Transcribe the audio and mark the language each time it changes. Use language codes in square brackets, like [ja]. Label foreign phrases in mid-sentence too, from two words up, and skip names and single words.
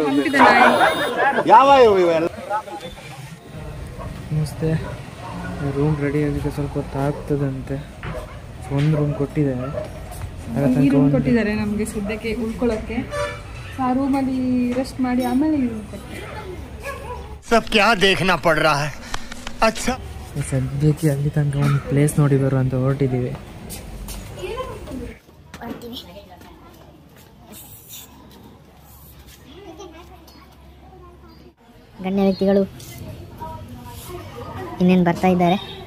[kn] ಯಾವ ಇವೆಲ್ಲ ನಮಸ್ತೆ. ರೂಮ್ ರೆಡಿ ಆಗಿದೆ, ಸ್ವಲ್ಪ ಹೊತ್ತು ಆಗ್ತದಂತೆ. ಒಂದು ರೂಮ್ ಕೊಟ್ಟಿದ್ದಾರೆ. ಕೊಟ್ಟಿದ್ದಾರೆ ನಮಗೆ ಸದ್ಯಕ್ಕೆ ಉಳ್ಕೊಳ್ಳೋಕ್ಕೆ. ಆ ರೂಮಲ್ಲಿ ರೆಸ್ಟ್ ಮಾಡಿ ಆಮೇಲೆ ಕೊಟ್ಟೆ. [hi] सब क्या देखना पड़ रहा है अच्छा [kn] ಸದ್ಯಕ್ಕೆ ಅಲ್ಲಿ ತನಕ ಒಂದು ಪ್ಲೇಸ್ ನೋಡಿ ಬರು ಅಂತ ಹೊರಟಿದ್ದೀವಿ. ಗಣ್ಯ ವ್ಯಕ್ತಿಗಳು ಇನ್ನೇನು ಬರ್ತಾ ಇದ್ದಾರೆ.